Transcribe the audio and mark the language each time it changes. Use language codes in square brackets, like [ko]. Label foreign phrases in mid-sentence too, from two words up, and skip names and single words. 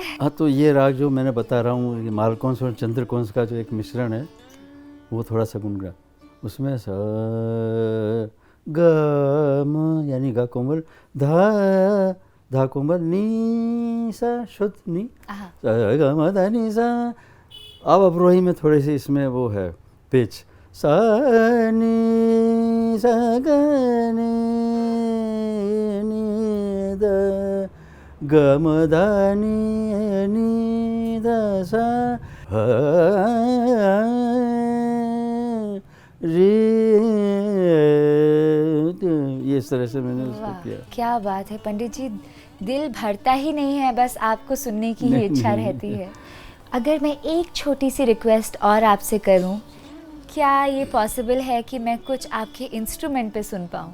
[hi] हाँ, तो ये राग जो मैंने बता रहा हूँ, ये मालकौंस और चंद्रकौंस का जो एक मिश्रण है, वो थोड़ा सा गुनगुना, उसमें सा ग म यानी गा कोमल, धा कोमल, नी सा शुद्ध नी, आहा। सा ग म धा नी सा। अब अवरोही में थोड़ी सी इसमें वो है पिच, सा नी सा ग नी नी द ग म ध नी नी द सा ह रे, ये इस तरह से मैंने उसको वाह, किया। क्या बात है पंडित जी, दिल भरता ही नहीं है, बस आपको सुनने की ही नहीं, इच्छा नहीं। रहती है। अगर मैं एक छोटी सी रिक्वेस्ट और आपसे करूं, क्या ये पॉसिबल है कि मैं कुछ आपके इंस्ट्रूमेंट पे सुन पाऊं?